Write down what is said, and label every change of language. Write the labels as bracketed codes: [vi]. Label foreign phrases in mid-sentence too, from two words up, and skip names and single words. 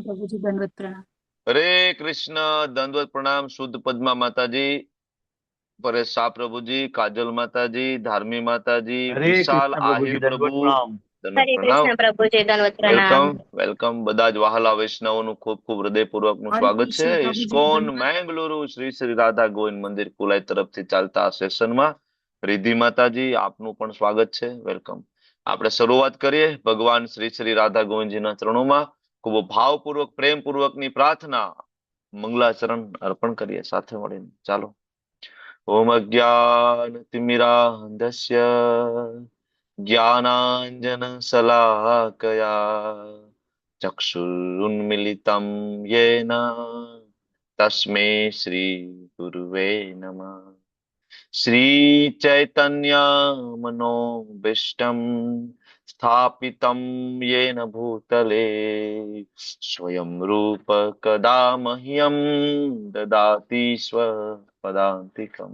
[hi] प्रभु जी दंडवत प्रणाम। हरे कृष्ण। दंडवत प्रणाम। शुद्ध पद्मा माता जी, परेश शाह प्रभु जी, काजल माता जी, धार्मी माता जी, हरे विशाल कृष्ण प्रभु आहिर जी प्रभु, दंडवत प्रणाम। दंडवत हरे प्रणाम। कृष्ण प्रभु जी दंडवत प्रणाम। [en] welcome welcome [gu] બધા જ વહાલા વૈષ્ણવોનું ખૂબ ખૂબ હૃદયપૂર્વકનું [hi] हरे [gu] સ્વાગત છે [hi] कृष्ण प्रभु जी [gu] ઇસ્કોન [hi] दंडवत। [gu] મેંગલુરુ શ્રી શ્રી રાધા ગોવિંદ મંદિર કુલાઈ તરફથી ચાલતા આ સેશનમાં રિદ્ધિ માતાજી આપનું પણ સ્વાગત છે। વેલકમ। આપણે શરૂઆત કરીએ ભગવાન શ્રી શ્રી રાધા ગોવિંદજીના ચરણોમાં ખૂબ ભાવપૂર્વક પ્રેમપૂર્વકની પ્રાર્થના મંગલાચરણ અર્પણ કરીએ સાથે મળીને। [sa] ચાલો। ओम् अज्ञानतिमिरान्धस्य ज्ञानाञ्जनशलाकया चक्षुरुन्मिलितं येन तस्मै श्रीगुरुवे नमः। श्रीचैतन्यमनोभीष्टं स्थापितं येन भूतले स्वयं रूप कदा मह्यं ददाति स्वपदान्तिकम्।